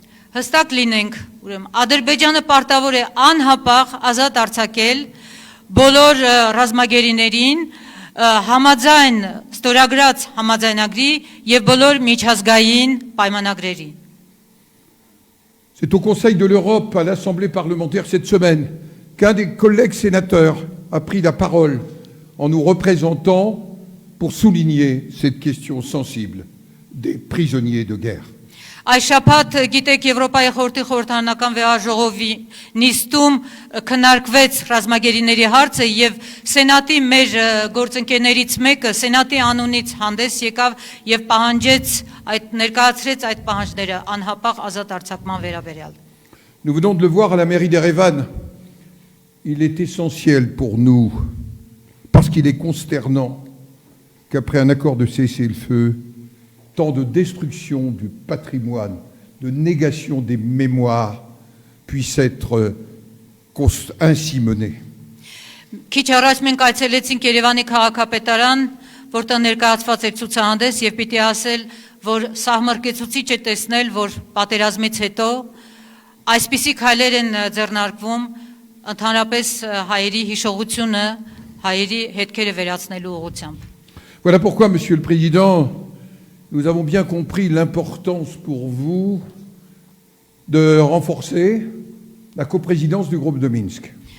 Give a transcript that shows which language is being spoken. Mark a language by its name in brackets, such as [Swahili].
[Armenian] Հստակ լինենք, ուրեմն Ադրբեջանը պարտավոր է անհապաղ ազատ արձակել բոլոր ռազմագերիներին համաձայն ստորագրած համաձայնագրի եւ բոլոր միջազգային պայմանագրերի։ [French] C'est au Conseil de l'Europe, à l'Assemblée parlementaire cette semaine, qu'un des collègues sénateurs a pris la parole en nous représentant pour souligner cette question sensible des prisonniers de guerre. [Armenian] Այս շաբաթ գիտեք Եվրոպայի խորհրդի խորհրդարանական վեաժողովի նիստում քննարկվեց ռազմագերիների հարցը եւ Սենատի մեր գործընկերներից մեկը Սենատի անունից հանդես եկավ եւ պահանջեց ներկայացրեց այդ պահանջները անհապաղ ազատ արձակման վերաբերյալ։ [French] Nous venons de le voir à la mairie d'Erevan. Il est essentiel pour nous, parce qu'il est consternant, qu'après un accord de cessez-le-feu, tant de destruction du patrimoine, de négation des mémoires puissent être ainsi menées. [Armenian] Քիչ առաջ մենք այցելեցինք Երևանի քաղաքապետարան, որտեղ ներկայացված էր ցուցահանդես եւ պիտի ասել, որ սահմռկեցուցիչ է տեսնել, որ պատերազմից հետո այսպիսի քայլեր են ձեռնարկվում ընդհանրապես հայերի հիշողությունը, հայերի հետքերը վերացնելու ուղղությամբ։ [French] Voilà pourquoi, Monsieur le Président, nous avons bien compris l'importance pour vous de renforcer la coprésidence du groupe de Minsk.